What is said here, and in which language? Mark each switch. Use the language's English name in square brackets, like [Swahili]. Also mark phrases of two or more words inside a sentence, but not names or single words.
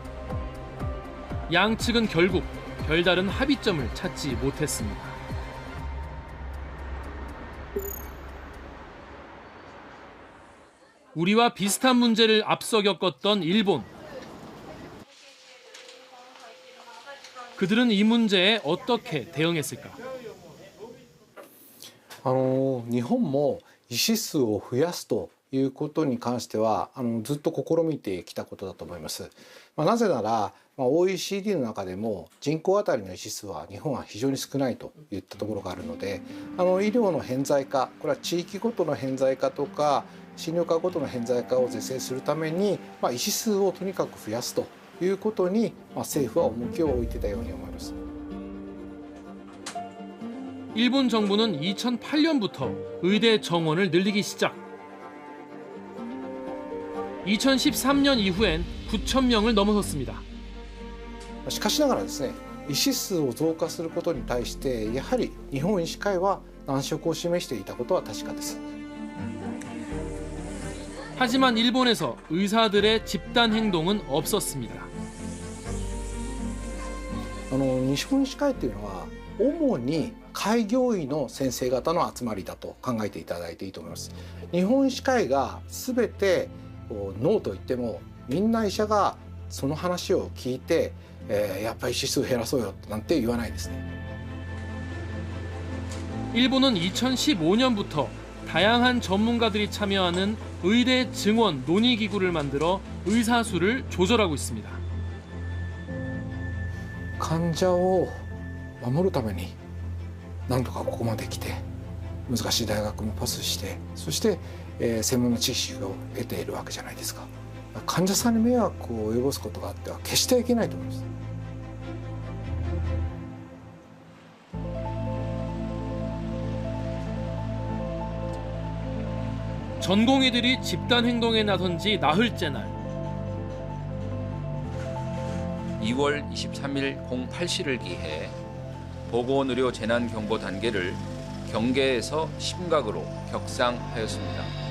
[Korean] 양측은 결국 별다른 합의점을 찾지 못했습니다. 우리와 비슷한 문제를 앞서 겪었던 일본. 그들은 이 문제에 어떻게 대응했을까? [Japanese] 日本も医師数を増やすということに関してはずっと試みてきたことだと思います。なぜなら、OECD の中でも人口あたりの医師数は日本は非常に少ないといったところがあるので、医療の偏在化、これは地域ごとの偏在化とか診療科ごとの偏在化を是正するために、医師数をとにかく増やすということに、政府は重きを置いてたように思います。 [Korean] 일본 정부는 2008년부터 의대 정원을 늘리기 시작. 2013년 이후엔 9,000명을 넘어섰습니다. [Japanese] しかしながらですね、医師数を増加することに対してやはり日本医師会は難色を示していたことは確かです。 [Korean] 하지만 일본에서 의사들의 집단 행동은 없었습니다. [Japanese] 日本医師会というのは主に開業医の先生方の集まりだと考えていただいていいと思います。日本医師会が全てノーと言ってもみんな医者がその話を聞いて、やっぱり医師数減らそうよなんて言わないですね。 [Korean] 일본은 2015년부터 다양한 전문가들이 참여하는 의대 증원 논의기구를 만들어 의사 수를 조절하고 있습니다. [Japanese] 患者を守るためになんとかここまで来て難しい大学もパスしてそして、専門の知識を得ているわけじゃないですか。患者さんに迷惑を及ぼすことがあっては決していけないと思います。 [Korean] 전공의들이 집단 행동에 나선 지 나흘째 날. 2월 23일 08시를 기해 보건의료 재난경보 단계를 경계에서 심각으로 격상하였습니다.